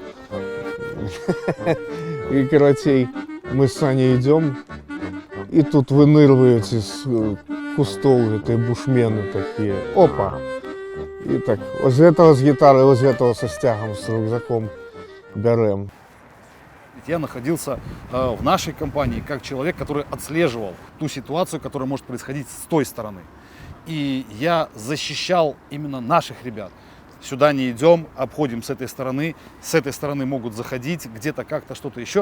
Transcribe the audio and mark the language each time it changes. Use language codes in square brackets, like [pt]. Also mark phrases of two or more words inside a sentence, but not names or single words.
[be] І, карацей, мы з Саней ідём, і тут вынырваюць з кустоў гэтыя бушмены такія. Опа! І так, ось гэтага з гітары, ось гэтага са сцягам, з рюкзаком бярэм. [ru] Ведь я находился в нашей компании как человек, который отслеживал ту ситуацию, которая может происходить с той стороны. И я защищал именно наших ребят. Сюда не идем, обходим с этой стороны могут заходить, где-то как-то что-то еще.